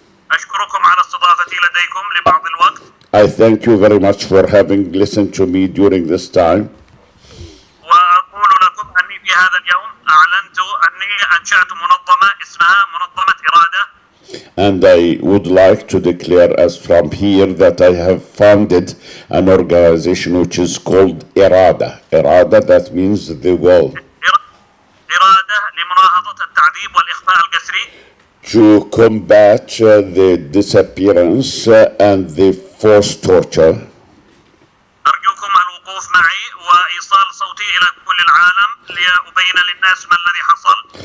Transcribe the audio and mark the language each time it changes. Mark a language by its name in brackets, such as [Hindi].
[Arabic] أشكركم على استضافتي لديكم لبعض الوقت. [English] I thank you very much for having listened to me during this time. [Arabic] وأقول لكم أني في هذا اليوم أعلنت أني أنشأت منظمة اسمها منظمة إرادة. [English] And I would like to declare as from here that I have founded an organization which is called Irada. Irada, that means the will. [Arabic] إرادة لمناهضة التعذيب والإخفاء القسري. [English] To combat the disappearance and the forced torture. [Arabic] أرجوكم الوقوف معي وإيصال صوتي إلى كل العالم لأبين للناس ما الذي حصل.